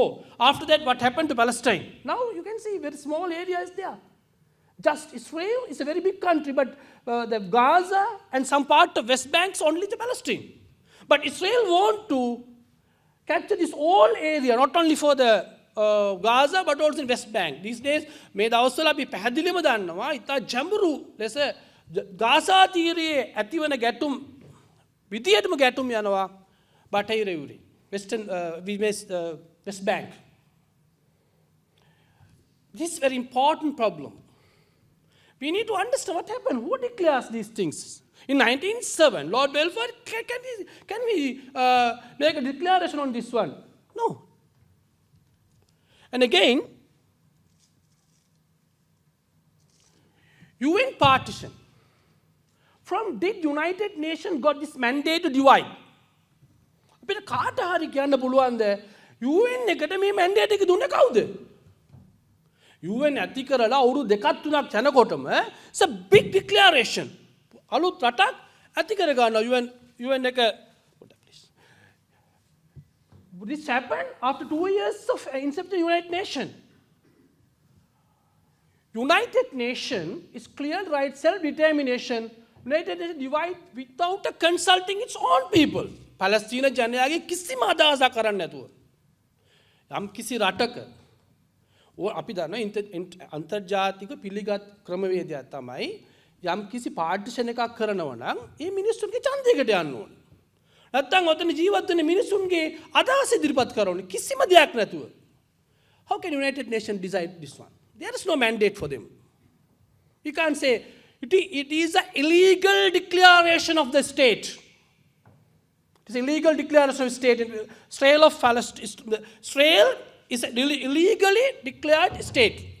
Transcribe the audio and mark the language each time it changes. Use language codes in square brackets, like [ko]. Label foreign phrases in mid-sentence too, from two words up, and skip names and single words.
[en] After that, what happened to Palestine? Now you can see very small area is there. Just Israel is a very big country, but the Gaza and some part of West Bank is only the Palestine. But Israel want to capture this whole area, not only for the Gaza but also in West Bank. These days, [si] මේ දවස්වල අපි පැහැදිලිවම දන්නවා ඉතා ජඹුරු ලෙස ගාසා තීරයේ ඇතිවන ගැටුම් විදියටම ගැටුම් යනවා බටහිර යුරේ West Bank. [en] This is a very important problem. We need to understand what happened. Who declares these things? In 1907, Lord Balfour, can we make a declaration on this one? No. And again, UN partition. From did United Nations got this mandate to divide? [si] අපිට කාට හරි කියන්න පුළුවන්ද UN එකට මේ මැන්ඩේට් එක දුන්නේ කවුද? UN ඇති කරලා අවුරුදු දෙකක් තුනක් යනකොටම [en] it's a big declaration. [si] අලුත් රටක් ඇති කර ගන්නවා UN එක. [en] This happened after 2 years of inception of United Nations. United Nations is clear right self-determination. United Nations divide without consulting its own people. [si] Palestine ජනයාගේ කිසිම අදහසක් කරන්නේ නැතුව. යම් කිසි රටක අපි දන්නවා අන්තර්ජාතික පිළිගත් ක්‍රමවේදයක් තමයි යම් කිසි පාර්ටිෂන් එකක් කරනවා නම් ඒ මිනිස්සුන්ගේ ඡන්දයකට යන්න ඕනේ. නැත්තම් ඔතන ජීවත් වෙන මිනිස්සුන්ගේ අදහස් ඉදිරිපත් කරන්න කිසිම දෙයක් නැතුව. [en] How can United Nations decide this one? There is no mandate for them. You can't say it is an illegal declaration of the state. It is an illegal declaration of state. Israel of Palestine. Israel is an illegally declared state.